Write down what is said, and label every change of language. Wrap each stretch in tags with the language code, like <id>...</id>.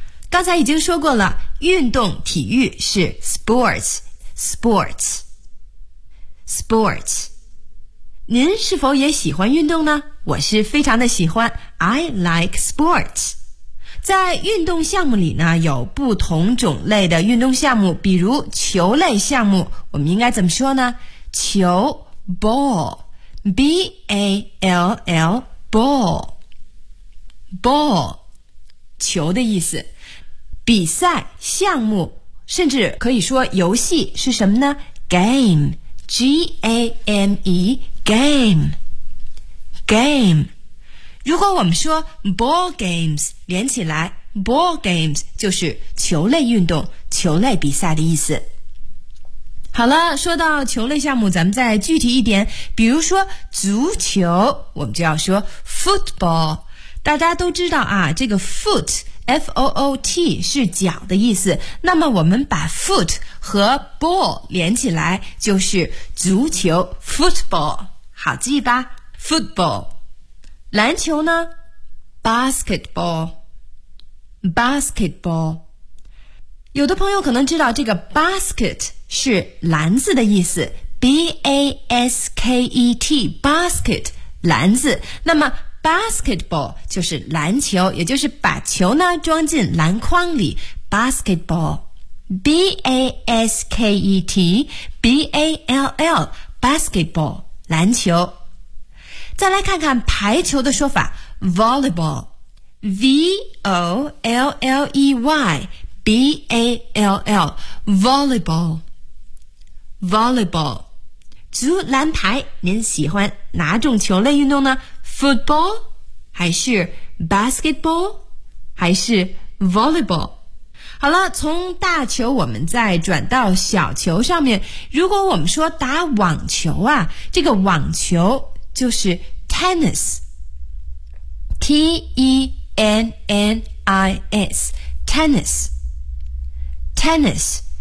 <zh>刚才已经说过了，运动体育是 sports sports sports。您是否也喜欢运动呢？我是非常的喜欢，</zh> <en>I like sports。</en> <zh>在运动项目里呢，有不同种类的运动项目，比如球类项目，我们应该怎么说呢？</zh> <en>球 ball B-A-L-L ball ball</en> <zh>球的意思。比赛项目甚至可以说游戏是什么呢？</zh> <en>game G-A-M-E game game。</en> <zh>如果我们说 ball games 连起来 ball games 就是球类运动球类比赛的意思。好了，说到球类项目，咱们再具体一点，比如说足球我们就要说 football。大家都知道啊，这个 foot F-O-O-T 是脚的意思，那么我们把 foot 和 ball 连起来就是足球 football。好记吧， football。篮球呢</zh> <en>basketball basketball。</en> <zh>有的朋友可能知道这个 basket 是篮子的意思， B-A-S-K-E-T basket 篮子，那么 basketball 就是篮球，也就是把球呢装进篮筐里， basketball B-A-S-K-E-T B-A-L-L basketball 篮球。再来看看排球的说法</zh> <en>volleyball V-O-L-L-E-Y B-A-L-L volleyball volleyball。</en> <zh>足篮排您喜欢哪种球类运动呢？</zh> <en>football</en> <zh>还是</zh> <en>basketball 还是 volleyball。</en> <zh>好了，从大球我们再转到小球上面，如果我们说打网球啊，这个网球就是Tennis T-E-N-N-I-S Tennis Tennis。</zh>